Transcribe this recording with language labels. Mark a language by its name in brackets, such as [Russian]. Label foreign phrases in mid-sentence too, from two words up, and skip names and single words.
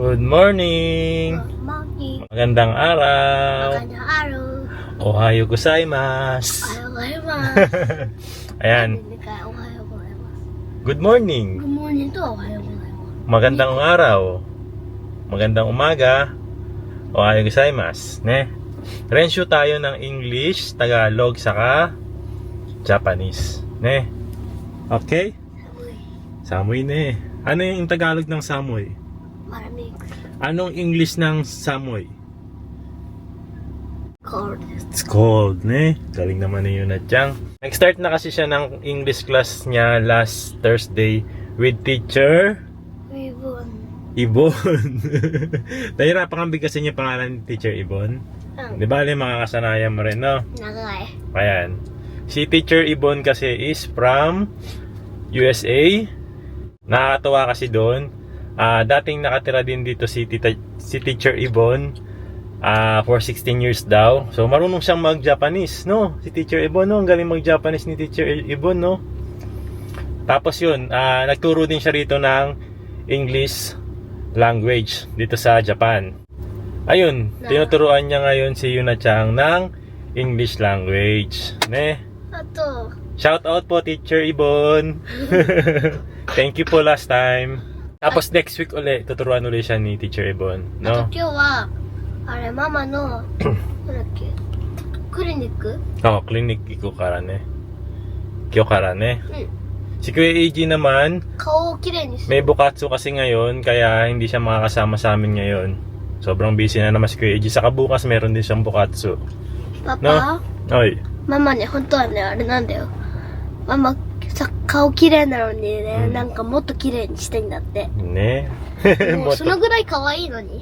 [English] morning! Good morning. [Filipino] Magandang araw! Magandang araw. [Japanese] おはようございます! おはようございます. [Filipino] Ayan, [Japanese] おはようございます. [English] good morning! Good morning to [Japanese] おはようございます. [Filipino] Magandang araw! Magandang umaga! [Japanese] おはようございます! Ne? [Filipino] Rensyo tayo ng English, Tagalog, saka Japanese. [Japanese] Ne? Okay? Samoy ne. [Filipino] Ano yung Tagalog ng samoy? Maraming Anong English ng samoy? [English] cold. It's cold, [Japanese] ne? [Filipino] Galing naman ni Yuna-chan. Nag-start na kasi siya ng English class niya [English] last Thursday with teacher [Filipino] Ribbon. Ibon. Nahirapan kang bigkasin yung pangalan ni teacher Ibon. Di ba, makakasanayan mo rin, no? [Japanese] Nagai. [Filipino] Ayan. Si teacher Ibon kasi is from USA. Nakakatawa kasi doon. Dating nakatira din dito si teacher Ibon for 16 years daw. So marunong siyang mag-Japanese, no? Si teacher Ibon, no? Ang galing mag-Japanese ni teacher Ibon, no? Tapos yun, nagturo din siya rito ng [English] English language [Filipino] dito sa Japan. Ayun, tinuturuan niya ngayon si Yuna-chan ng [English] English language. [Japanese] Ne? Ato. [Filipino] Shout out po teacher Ibon. [English] Thank you po last time. [Filipino] Tapos next week ulit, tuturuan ulit siya ni teacher Ibon, no? [Japanese] あと今日はあれママのなんだっけクリニック Oo, clinic 行こうからね. 今日からね. うん [Filipino] Si Kuya AG naman, [Japanese] 顔をきれいにする [Filipino] may bukatsu kasi ngayon, kaya hindi siya makakasama sa amin ngayon. Sobrang busy na naman si Kuya AG. Saka bukas meron din siyang bukatsu. [Japanese] パパ、 [Filipino] No? Oy. [Japanese] ママね本当はねあれなんだよママさ顔きれいなのにね、なんかもっときれいにしたいんだってねもうそのぐらい可愛いのに